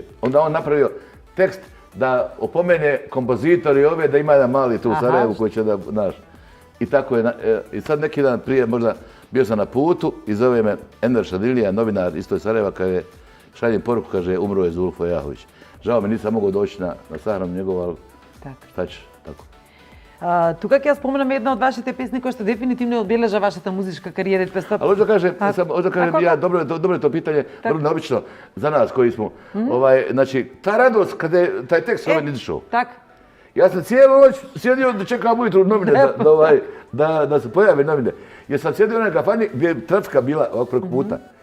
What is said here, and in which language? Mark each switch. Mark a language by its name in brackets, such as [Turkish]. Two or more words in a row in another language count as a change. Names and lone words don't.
[Bosnian] Onda on napravio tekst da opomene kompozitori ove da ima jedan mali tu u Sarajevu koji će da, znaš. I tako je, i sad neki dan prije možda bio sam na putu i zove me Enver Šadilija, novinar isto iz Sarajeva, kaže, šaljem poruku, kaže, umro je Zulfo Jahović. Žao mi, nisam mogao doći na sahranu njegov, ali šta ćeš, tako. [Macedonian] Тука ќе ја споменам една од вашите песни која што дефинитивно одбележа вашата музичка кариера. [Bosnian] Ali hoću da kažem, ja, dobro je to pitanje, vrlo neobično za nas koji smo. Znači, ta radost kada je taj tekst ovaj izašao. Ja sam cijelu noć sjedio da čekam ujutru novine, da se pojave novine. Jer sam sjedio na kafani gdje je trafika bila ovako preko puta.